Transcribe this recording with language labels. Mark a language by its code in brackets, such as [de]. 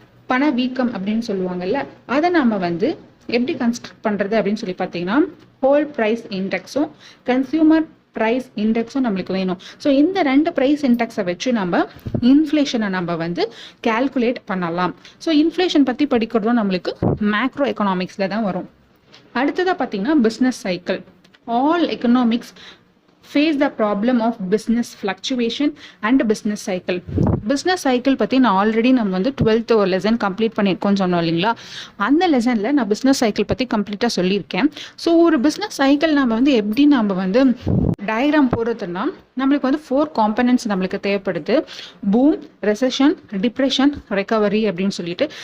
[ta] பணவீக்கம் அப்படின்னு சொல்லுவாங்கல்ல, அதை நம்ம வந்து எப்படி கன்ஸ்ட்ரக்ட் பண்ணுறது அப்படின்னு சொல்லி பார்த்தீங்கன்னா, ஹோல் ப்ரைஸ் இண்டெக்ஸும் கன்சியூமர் ப்ரைஸ் இண்டெக்ஸும் நம்மளுக்கு வேணும். ஸோ இந்த 2 ப்ரைஸ் இண்டெக்ஸை வச்சு நம்ம இன்ஃப்ளேஷனை நம்ம வந்து கால்குலேட் பண்ணலாம். ஸோ இன்ஃப்ளேஷன் பற்றி படிக்கிறதும் நம்மளுக்கு மேக்ரோ எக்கனாமிக்ஸில் தான் வரும். அடுத்ததாக பார்த்தீங்கன்னா business cycle. [en] All economics face the problem of business fluctuation and business cycle. [ta] business cycle பற்றி நான் ஆல்ரெடி நம்ம வந்து 12th ஒரு லெசன் கம்ப்ளீட் பண்ணியிருக்கோம்னு சொன்னோம் இல்லைங்களா, அந்த லெசனில் நான் பிஸ்னஸ் சைக்கிள் பற்றி கம்ப்ளீட்டாக சொல்லியிருக்கேன். ஸோ ஒரு பிஸ்னஸ் சைக்கிள் நம்ம வந்து எப்படி நம்ம வந்து டயக்ராம் போடுறதுன்னா நம்மளுக்கு வந்து 4 காம்பனன்ட்ஸ் நம்மளுக்கு தேவைப்படுது. பூம், ரெசெஷன், டிப்ரெஷன், ரெக்கவரி அப்படின்னு சொல்லிட்டு.